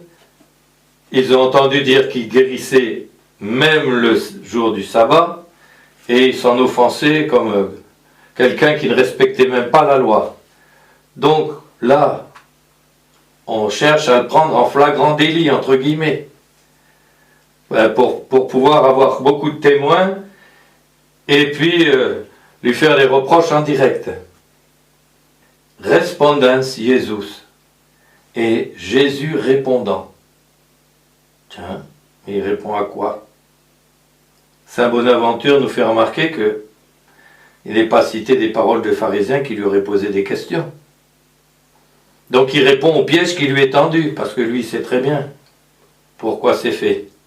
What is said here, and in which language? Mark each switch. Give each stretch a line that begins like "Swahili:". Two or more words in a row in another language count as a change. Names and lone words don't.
French: Ils ont entendu dire qu'il guérissait même le jour du sabbat, et ils s'en offensaient comme quelqu'un qui ne respectait même pas la loi. Donc là, on cherche à le prendre en flagrant délit, entre guillemets, pour pouvoir avoir beaucoup de témoins, et puis lui faire des reproches en direct.
Latin: Respondens Jesus.
French: Et Jésus répondant. Tiens, il répond à quoi? Saint Bonaventure nous fait remarquer que il n'est pas cité des paroles de pharisiens qui lui auraient posé des questions. Donc il répond au piège qui lui est tendu, parce que lui sait très bien pourquoi c'est fait.